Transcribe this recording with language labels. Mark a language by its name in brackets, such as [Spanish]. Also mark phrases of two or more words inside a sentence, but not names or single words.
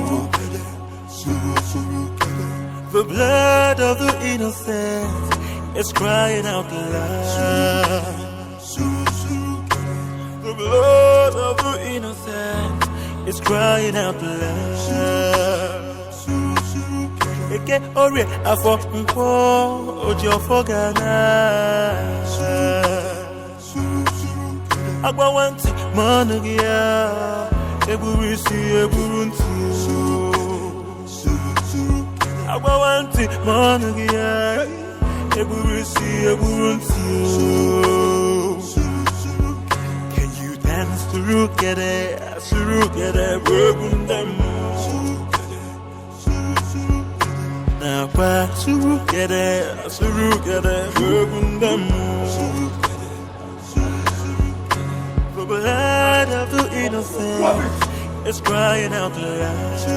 [English] The blood of the innocent is crying out loud. The blood of the innocent is crying out loud. [Igbo] Eke ori afọ nkwo oji ọfọ gana agbawanti mọnụ gị ya egburu isi egburu ntị agbawanti mọnụ gị ya egburu isi egburu ntị. [English] Can you dance surukere bwegundemo? [Igbo] Nakwa surukere, bwegundemo. [English] The blood of the innocent is crying out loud.